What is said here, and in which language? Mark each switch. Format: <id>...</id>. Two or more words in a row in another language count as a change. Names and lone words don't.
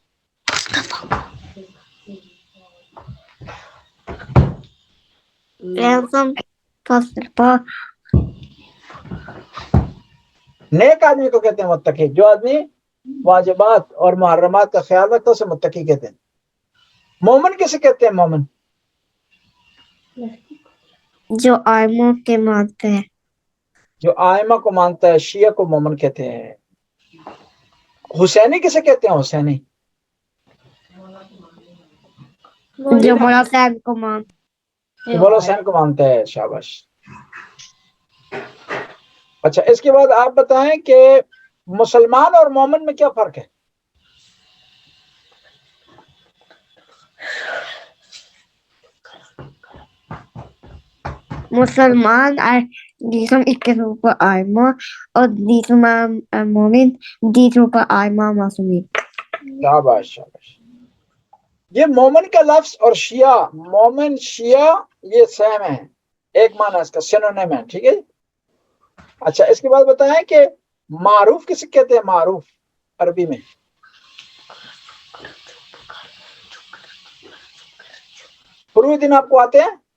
<ur>نیک آدمی کو کہتے ہیں متقی. جو آدمی واجبات اور محرمات کا خیال رکھتا ہے اسے متقی کہتے ہیں. مومن کسے کہتے ہیں؟ مومن, جو آئموں کے مانتے ہیں. جو آئمہ کو مانتا ہے. شیعہ کو مومن کہتے ہیں. حسینی کسے کہتے ہیں؟ حسینی جو مولا حسین کو مانتے جو مولا حسین کو مانتا ہے. شاباش. اچھا اس کے بعد آپ بتائیں کہ مسلمان اور مومن میں کیا فرق ہے؟</ur> <no>مسلمان de som ikke tror på Aima, og de som er momin, de tror på Aima Masumid.</no> <ur>شاباش شاباش. یہ مومن کا لفظ اور شیعہ، مومن شیعہ یہ سیم ہے، ایک معنی اس کا سینونیم ہے. ٹھیک ہے. اچھا اس کے بعد بتائیں کہ معروف کسے کہتے ہیں؟ معروف عربی میں پورے دن آپ کو آتے ہیں؟</ur>